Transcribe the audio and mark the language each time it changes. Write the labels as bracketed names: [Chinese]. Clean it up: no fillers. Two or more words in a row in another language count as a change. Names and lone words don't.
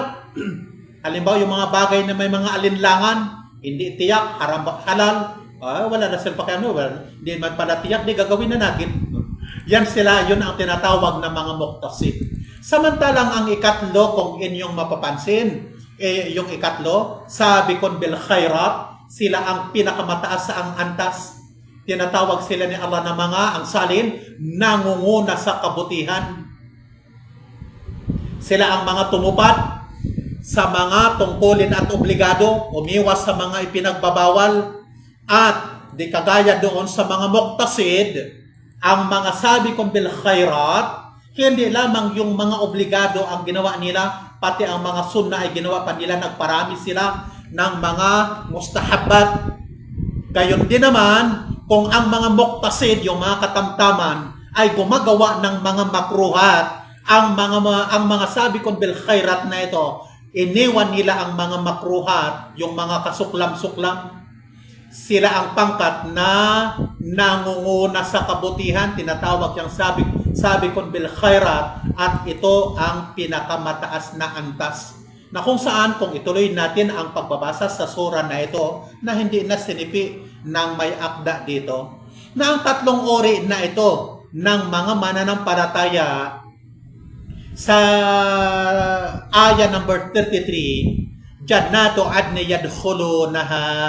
[Filipino] Halimbawa, yung mga bagay na may mga alinlangan, hindi tiyak, [Arabic] حرام حلال, [Filipino] wala na sila pakiano, hindi man pala tiyak, di gagawin na natin. Yan sila, yun ang tinatawag na mga muqtasid. Samantalang ang ikatlo, kung inyong mapapansin, yung ikatlo, [Arabic] سابقون بالخيرات, [Filipino] sila ang pinakamataas sa ang antas. Tinatawag sila ni Allah na mga, ang salin, nangunguna sa kabutihan. Sila ang mga tumupad sa mga tungkulin at obligado, umiwas sa mga ipinagbabawal, at di kagaya doon sa mga muqtasid, ang mga [Arabic] سابقون بالخيرات, [Filipino] hindi lamang yung mga obligado ang ginawa nila, pati ang mga sunnah ay ginawa pa nila, nagparami sila ng mga mustahabbat. Gayon din naman, kung ang mga muqtasid, yung mga katamtaman, ay gumagawa ng mga makruhat, ang mga [Arabic] سابقون بالخيرات [Filipino] na ito, iniwan nila ang mga makruhat, yung mga kasuklam-suklam. Sila ang pangkat na nangunguna sa kabutihan, tinatawag yung [Arabic] سابقون بالخيرات, [Filipino] at ito ang pinakamataas na antas. Na kung saan, kung ituloy natin ang pagbabasa sa surah na ito, na hindi na sinipi ng may akda dito, na ang tatlong ori na ito ng mga mananampalataya sa aya number 33, [Arabic] جنات عدن يدخلونها,